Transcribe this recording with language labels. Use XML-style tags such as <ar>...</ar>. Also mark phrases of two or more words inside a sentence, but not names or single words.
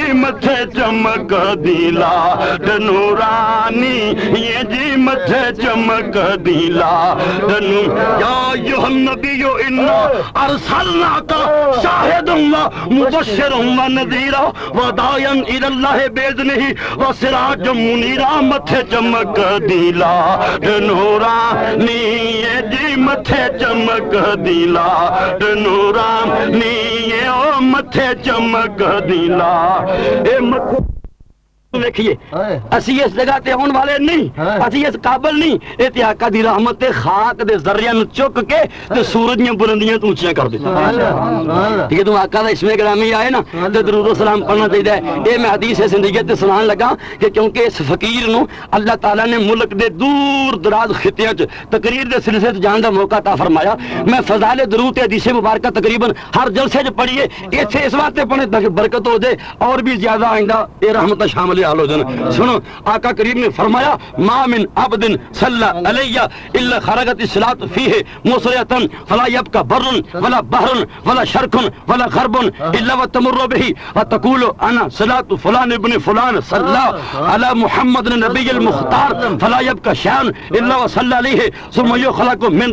<pa>متھے چمک دی لاٹ نورانی جی متھے چمک دی لاٹ</pa> <ar>یا ایھا النبی انا ارسلناک شاہدا و مبشرا و نذیرا و داعیا الی اللہ باذنہ و سراجا منیرا</ar> <pa>متھے چمک دی لاٹ نورانی جی متھے چمک دی لاٹ نورانی او متھے چمک دی لاٹ اے متھے ویکھیے اسی اس جگہ تے آن والے نہیں اسی اس قابل نہیں اے تے آقا دی رحمت تے خاک دے ذریعہ نو چک کے تے سورج دیاں بلندیاں تو اونچیاں کر دے ٹھیک ہے تو آقا دا اسم گرامی آئے نا تے درود و سلام پڑھنا چاہیے اے میں حدیث زندگی تے سنان لگا کہ کیونکہ اس فقیر نو اللہ تعالیٰ نے ملک دے دور دراز خطیاں چ تقریر دے سلسلے تے جان دا موقع عطا فرمایا میں فضائل درود تے حدیث مبارکہ تقریباً ہر جلسے چ پڑھیے ایتھے اس واسطے پڑھنے تاکہ برکت ہو جائے اور بھی زیادہ آئندہ اے رحمت شامل حال ہو جائے سنو آقا کریم نے فرمایا</pa> <ar>ما من عبد صلی علیہ الا خرجت الصلاۃ فیہ مسرعۃ فلا یبقى بر ولا بحر ولا شرق ولا غرب الا وتمر به وتقول انا صلاۃ فلان ابن فلان صلى على محمد النبي المختار فلا يبقى شان الا وصلى عليه ثم يخلق من</ar>